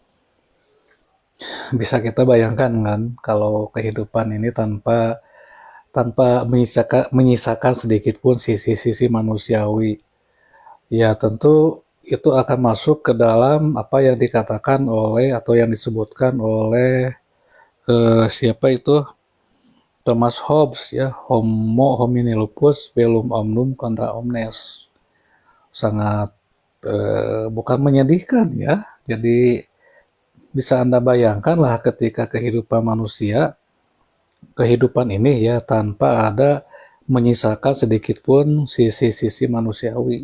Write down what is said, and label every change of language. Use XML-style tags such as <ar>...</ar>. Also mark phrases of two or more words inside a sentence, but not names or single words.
<id>Bisa kita bayangkan kan kalau kehidupan ini tanpa menyisakan sedikit pun sisi-sisi manusiawi. Ya tentu itu akan masuk ke dalam apa yang dikatakan oleh atau yang disebutkan oleh siapa itu Thomas Hobbes ya,</id> <la>Homo homini lupus bellum omnium contra omnes.</la> <id>Sangat bukan menyedihkan ya. Jadi bisa Anda bayangkan lah ketika kehidupan ini ya tanpa ada menyisakan sedikit pun sisi-sisi manusiawi.</id>